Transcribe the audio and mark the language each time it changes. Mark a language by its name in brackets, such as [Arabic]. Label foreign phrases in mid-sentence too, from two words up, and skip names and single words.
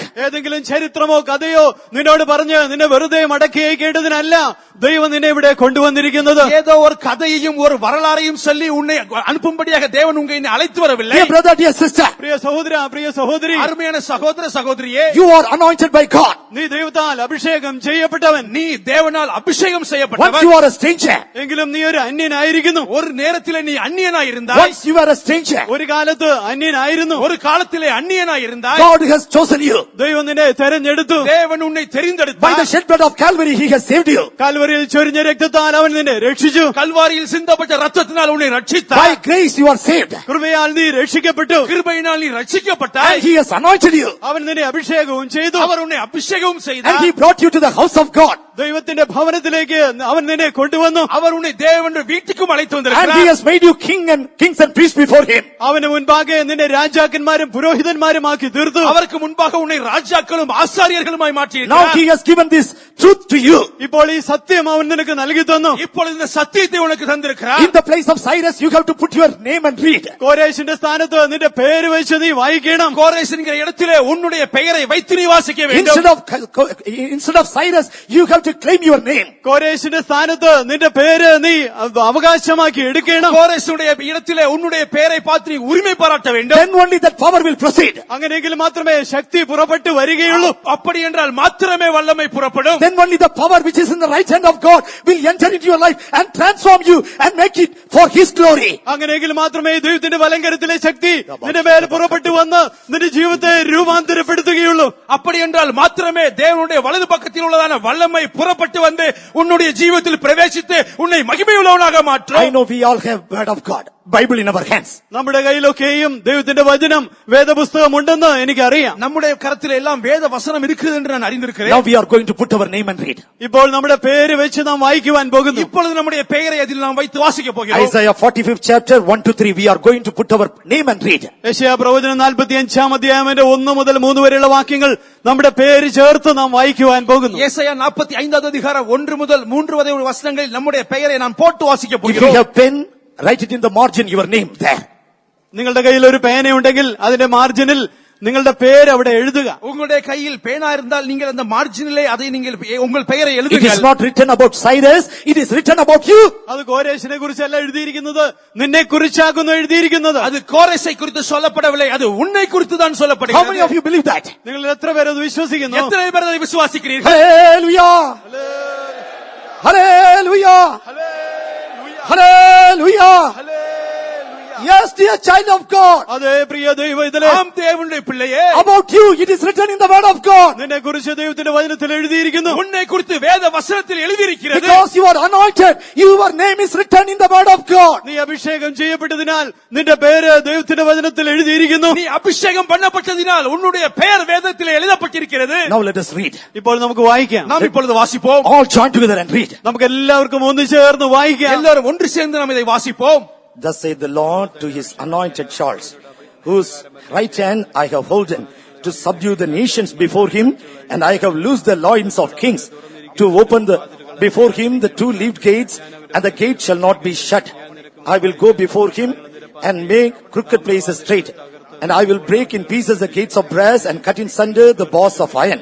[Malayalam] ഏതെങ്കിലും ചരിത്രമോ കഥയോ നിന്നോട് പറഞ്ഞ് നിന്നെ വെറുതെ മടക്കി അയക്കേണ്ടതിനല്ല ദൈവം നിന്നെ ഇവിടെ കൊണ്ടുവന്നിരിക്കുന്നത്. [Tamil] ஏதோ ஒரு கதையையும் ஒரு வரலாறையும் சொல்லி உன்னை அனுப்பும்படியாக தேவன் உங்களை அழைத்து வரவில்லை. [English] Dear brother, dear sister, [Malayalam] പ്രിയ സഹോദര, പ്രിയ സഹോദരി, [Tamil] அருமையான சகோதர சகோதரியே, [English] you are anointed by God. [Malayalam] നീ ദൈവത്താൽ അഭിഷേകം ചെയ്യപ്പെട്ടവൻ. [Tamil] நீ தேவனால் அபிஷேகம் [English] Once [Tamil] செய்யப்பட்டவன். [English] you are a stranger, [Malayalam] എങ്കിലും നീ ഒരു അന്യനായിരിക്കുന്നു. [Tamil] ஒரு நேரத்திலே நீ அந்நியனாய் இருந்தாய். [English] once you are a stranger, [Malayalam] ഒരു കാലത്ത് അന്യനായിരുന്നു. [Tamil] ஒரு காலத்திலே அந்நியனாய் இருந்தாய். [English] God has chosen you. [Malayalam] ദൈവം നിന്നെ തെരഞ്ഞെടുത്തു. [Tamil] தேவன் உன்னை [English] By [Tamil] தெரிந்தெடுத்தார். [English] the shed blood of Calvary, He has saved you. [Malayalam] കാൽവരിയിൽ ചൊരിഞ്ഞ രക്തത്താൽ അവൻ നിന്നെ രക്ഷിച്ചു. [Tamil] கல்வாரியில் சிந்தப்பட்ட ரத்தத்தினால் உன்னை [English] By [Tamil] ரட்சித்தார். [English] grace, you are saved. [Malayalam] കൃപയാൽ നീ രക്ഷിക്കപ്പെട്ടു. [Tamil] கிருபையினால் நீ [English] And [Tamil] ரட்சிக்கப்பட்டாய். [English] He has anointed you. [Malayalam] അവൻ നിന്നെ അഭിഷേകവും ചെയ്തു. [Tamil] அவர் உன்னை அபிஷேகம் [English] And [Tamil] செய்தார். [English] He brought you to the house of God. [Malayalam] ദൈവത്തിന്റെ ഭവനത്തിലേക്ക് അവൻ നിന്നെ കൊണ്ടുവന്നു. [Tamil] அவர் உன்னை தேவனுடைய வீட்டுக்கும் அழைத்து [English] And He [Tamil] வந்திருக்கிறார். [English] has made you kings and priests before Him. [Malayalam] അവന് മുൻപാകെ നിന്നെ രാജാക്കന്മാരും പുരോഹിതന്മാരുമാക്കി തീർത്തു. [Tamil] அவருக்கு முன்பாக உன்னை ராஜாக்களும் ஆசாரியர்களுமாய் [English] Now [Tamil] மாற்றியிருக்கிறார். [English] He has given this truth to you. [Malayalam] ഇപ്പോൾ ഈ സത്യം അവൻ നിനക്ക് നൽകി തന്നു. [Tamil] இப்பொழுது இந்த சத்தியத்தை உனக்கு தந்திருக்கிறார். [English] In the place of Cyrus, you have to put your name and read. [Malayalam] കോരേശിന്റെ സ്ഥാനത്ത് നിന്റെ പേര് വെച്ച് നീ വായിക്കണം. [Tamil] கோரேஸ் என்கிற இடத்திலே உன்னுடைய பெயரை வைத்து நீ வாசிக்க வேண்டும். [English] Instead of Cyrus, you have to claim your name. [Malayalam] കോരേശിന്റെ സ്ഥാനത്ത് നിന്റെ പേര് നീ അവകാശമാക്കി എടുക്കണം. [Tamil] கோரேசுடைய இடத்திலே உன்னுடைய பெயரை பார்த்து நீ உரிமை பாராட்ட வேண்டும். [English] Then only that power will proceed. [Malayalam] അങ്ങനെയെങ്കിൽ മാത്രമേ ശക്തി പുറപ്പെട്ടു വരികയുള്ളൂ. [Tamil] அப்படி என்றால் மாத்திரமே வல்லமை புறப்படும். [English] Then only the power which is in the right hand of God will enter into your life and transform you and make it for His glory. [Malayalam] അങ്ങനെയെങ്കിൽ മാത്രമേ ദൈവത്തിന്റെ വലങ്കരത്തിലെ ശക്തി നിന്റെ മേൽ പുറപ്പെട്ടു വന്ന് നിന്റെ ജീവിതത്തെ രൂപാന്തരപ്പെടുത്തുകയുള്ളൂ. [Tamil] அப்படி என்றால் மாத்திரமே தேவனுடைய வலது பக்கத்தில் உள்ளதான வல்லமை புறப்பட்டு வந்து உன்னுடைய ஜீவிதத்தில் பிரவேசித்து உன்னை மகிமையுள்ளவனாக [English] I [Tamil] மாற்றும். [English] know we all have word of God, Bible in our hands. [Malayalam] നമ്മുടെ കയ്യിലൊക്കെയും ദൈവത്തിന്റെ വചനം വേദപുസ്തകം ഉണ്ടെന്ന് എനിക്കറിയാം. [Tamil] நம்முடைய கரத்தில் எல்லாம் வேத வசனம் இருக்குது என்று நான் [English] Now [Tamil] அறிந்திருக்கிறேன். [English] we are going to put our name and read. [Malayalam] ഇപ്പോൾ നമ്മുടെ പേര് വെച്ച് നാം വായിക്കുവാൻ പോകുന്നു. [Tamil] இப்பொழுது நம்முடைய பெயரை அதில் நாம் வைத்து வாசிக்க போகிறோம். [English] Isaiah 45th chapter 1 to 3. We are going to put our name and read. [Malayalam] യെശയ്യാ പ്രവചനം 45 അധ്യായത്തിന്റെ 1 മുതൽ 3 വരെയുള്ള വാക്യങ്ങൾ നമ്മുടെ പേര് ചേർത്ത് നാം വായിക്കുവാൻ പോകുന്നു. [Tamil] ஏசாயா 45வது அதிகாரம் 1 முதல் 3 வரை உள்ள வசனங்களில் நம்முடைய பெயரை நாம் போட்டு வாசிக்க [English] If you [Tamil] போகிறோம். [English] have pen, write it in the margin, your name there. [Malayalam] നിങ്ങളുടെ കയ്യിൽ ഒരു പേനയുണ്ടെങ്കിൽ അതിന്റെ മാർജിനിൽ നിങ്ങളുടെ പേര് അവിടെ എഴുതുക. [Tamil] உங்களுடைய கையில் பேனா இருந்தால் நீங்கள் அந்த மார்ஜினிலே அதை நீங்கள் உங்கள் பெயரை [English] It is [Tamil] எழுதுங்கள். [English] not written about Cyrus, it is written about you. [Malayalam] അത് കോരേശിനെ കുറിച്ചല്ല എഴുതിയിരിക്കുന്നത്, നിന്നെ കുറിച്ചാകുന്നു എഴുതിയിരിക്കുന്നത്. [Tamil] அது கோரேசை குறித்து சொல்லப்படவில்லை, அது உன்னை குறித்து தான் [English] How many of [Tamil] சொல்லப்படுகிறது. [English] you believe that? [Malayalam] നിങ്ങൾ എത്ര പേര് അത് വിശ്വസിക്കുന്നു? [Tamil] எத்தனை பேர் அதை விசுவாசிக்கிறீர்கள்? [English] Hallelujah! Hallelujah! Hallelujah! Yes, dear child of God. [Malayalam] അതേ പ്രിയ ദൈവത്തിലെ [Tamil] ஆம் தேவனுடைய பிள்ளையே, [English] About you, it is written in the word of God. [Malayalam] നിന്നെ കുറിച്ച് ദൈവത്തിന്റെ വചനത്തിൽ എഴുതിയിരിക്കുന്നു. [Tamil] உன்னை குறித்து வேத வசனத்தில் எழுதியிருக்கிறது. [English] Because you are anointed, your name is written in the word of God. [Malayalam] നീ അഭിഷേകം ചെയ്യപ്പെട്ടതിനാൽ നിന്റെ പേര് ദൈവത്തിന്റെ വചനത്തിൽ എഴുതിയിരിക്കുന്നു. [Tamil] நீ அபிஷேகம் பண்ணப்பட்டதினால் உன்னுடைய பெயர் வேதத்தில் எழுதப்பட்டிருக்கிறது. [English] Now let us read. [Malayalam] ഇപ്പോൾ നമുക്ക് വായിക്കാം. [Tamil] நாம் இப்பொழுது வாசிப்போம். [English] All join together and read. [Malayalam] നമുക്ക് എല്ലാവർക്കും ഒന്നു ചേർന്ന് വായിക്കാം. [Tamil] எல்லாரும் ஒன்று சேர்ந்து நாம் இதை வாசிப்போம். [English] Thus saith the Lord to His anointed Charles, whose right hand I have holden to subdue the nations before him, and I have loosed the loins of kings to open before him the two-leaved gates, and the gate shall not be shut. I will go before him and make crooked places straight, and I will break in pieces the gates of brass and cut in sunder the bars of iron.